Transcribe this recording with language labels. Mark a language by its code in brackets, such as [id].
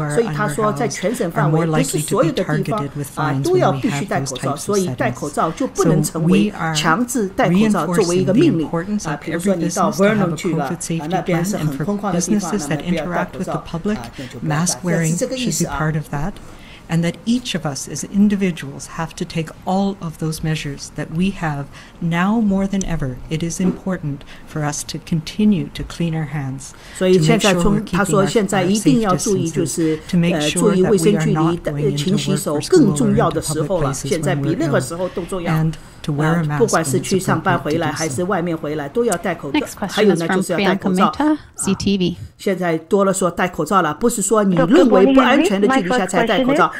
[zh] 所以他说，在全省范围，不是所有的地方都要必须戴口罩，所以戴口罩就不能成为强制戴口罩作为一个命令啊。比如说你到 Vernon 去了，那边是很空旷的地方，那么不要戴口罩， [en] mask wearing should be part of that. And that each of us as individuals have to take all of those measures that we have now more than ever. It is important for us to continue to clean our hands. [zh] 所以现在他说现在一定要注意，就是注意卫生距离、勤洗手更重要的时候了。现在比任何时候都重要。不管是去上班回来还是外面回来，都要戴口罩。还有呢，就是要戴口罩。现在多了说戴口罩了，不是说你认为不安全的距离下才戴口罩。